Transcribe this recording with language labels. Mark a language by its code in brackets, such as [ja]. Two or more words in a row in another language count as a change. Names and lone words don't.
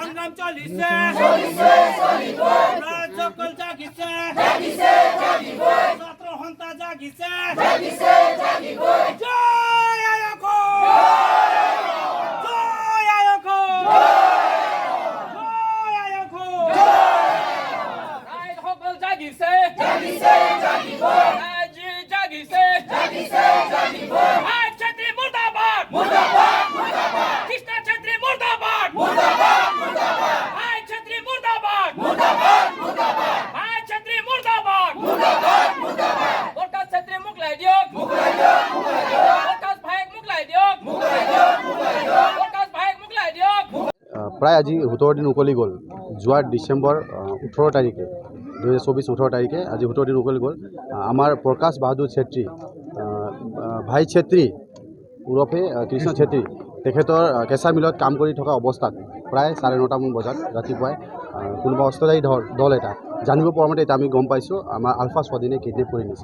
[as] সংগ্রাম চলিছে সকল জাগিছে ছাত্র সন্থা জাগিছে জয় আয়ক জয় আয়ক জয় আয়ক সকল জাগিছে আজি জাগিছে আজ ছাত্রী মুর্দাবাদ কৃষ্ণ ছাত্রী মুর্দাবাদ আজ ছাত্রী মুর্দাবাদ আজ ছাত্রী মুর্দাবাদ প্রকাশ ছাত্রী মুগলাই দিয়ক প্রকাশ ভাইক মুগলাই দিয়ক প্ৰকাশ ভাইক মুগলাই দিয়ক। প্ৰায় আজি 17 দিন উকলি গ'ল। যোৱা ডিচেম্বৰ 18 তাৰিখে 2024 18 তাৰিখে আজি 17 দিন উকলি গ'ল। আমাৰ প্ৰকাশ বাহাদুৰ ছেত্ৰী ভাই ছেত্ৰী ওৰফে কৃষ্ণ ছেত্ৰী তেখেতৰ কেঁচা মিলত কাম কৰি থকা অৱস্থাত প্ৰায় 9:30 বজাত ৰাতিপুৱাই কোনোবা অস্ত্ৰধাৰী দল এটা জানিব পৰা মতে এতিয়া আমি গম পাইছোঁ আমাৰ আলফা স্বাধীনে কিডনেপ কৰি নিছে।